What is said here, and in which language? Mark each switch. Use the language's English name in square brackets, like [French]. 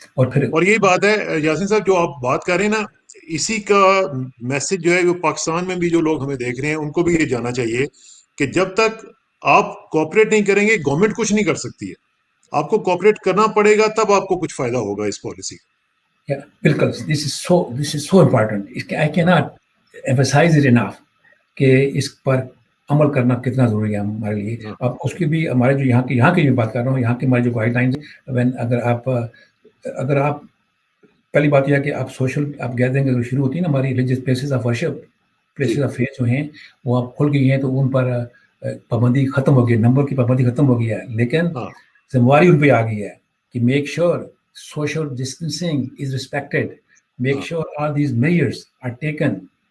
[Urdu] اور یہی بات ہے یاسین صاحب جو آپ بات کر رہے ہیں نا, اسی کا میسج جو ہے وہ پاکستان میں بھی جو لوگ ہمیں دیکھ رہے ہیں ان کو بھی یہ جاننا چاہیے کہ جب تک آپ کوآپریٹ نہیں کریں گے گورنمنٹ کچھ نہیں کر سکتی ہے. آپ کو کوآپریٹ کرنا پڑے گا تب آپ کو کچھ فائدہ ہوگا اس پالیسی کا. بالکل, [English] this is so important. I cannot emphasize it enough [Urdu] کہ اس پر عمل کرنا کتنا ضروری ہے ہمارے لیے. اب اس کی بھی ہمارے جو یہاں کی بات کر رہا ہوں, یہاں کی ہماری جو گائیڈ لائنز, اگر آپ پہلی بات یہ ہے کہ آپ سوشل آپ گیدرنگ شروع ہوتی ہے نا, ہماری religious places of worship, places of faith جو ہیں وہ آپ کھل گئی ہیں, تو ان پر پابندی ختم ہو گئی, نمبر کی پابندی ختم ہو گئی ہے, لیکن ذمہ داری ان پہ آ گئی ہے کہ [English] Make sure social distancing is respected, make sure all these measures are taken.